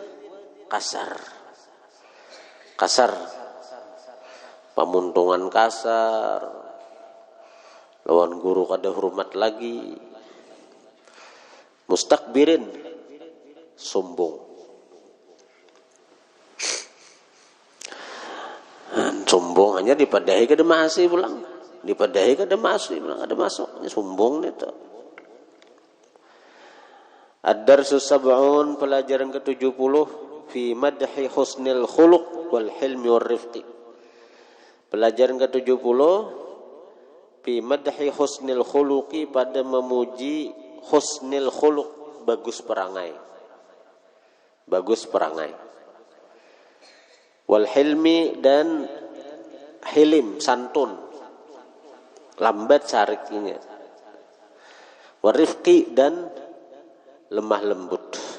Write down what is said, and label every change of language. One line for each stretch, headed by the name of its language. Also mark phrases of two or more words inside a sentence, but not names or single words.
Banjar: kasar pamuntungan kasar lawan guru kada hormat lagi mustakbirin sombong. Sombong hanya dipadahi kada masih pulang. Dipadahi kada masih pulang, kada masuk. Sombong itu.
Arabic: الدرس السبعون pelajaran ke-70 في مدح حسن الخلق والحلم والرفق.
Banjar: Pelajaran ke-70
Arabic: في مدح حسن الخلق
Banjar: pada memuji
Arabic: حسن الخلق
Banjar: bagus perangai. Bagus perangai.
Arabic: والحلم
Banjar: dan hilim santun lambat sarikinya warifqi dan lemah lembut.